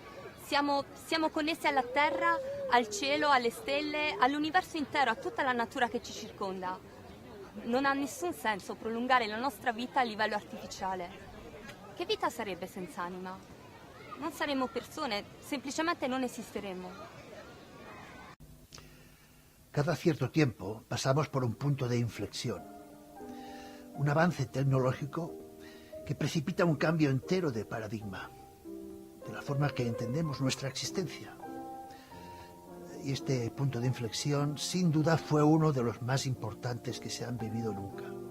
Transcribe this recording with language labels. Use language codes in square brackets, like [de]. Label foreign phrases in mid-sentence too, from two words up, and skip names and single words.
[it] Siamo connessi alla terra, al cielo, alle stelle, all'universo intero, a tutta la natura che ci circonda. Non ha nessun senso prolungare la nostra vita a livello artificiale. Che vita sarebbe senza anima? Non saremmo persone, semplicemente non esisteremmo. [es] Cada cierto tiempo pasamos por un punto de inflexión, un avance tecnológico que precipita un cambio entero de paradigma, de la forma que entendemos nuestra existencia. Y este punto de inflexión, sin duda, fue uno de los más importantes que se han vivido nunca.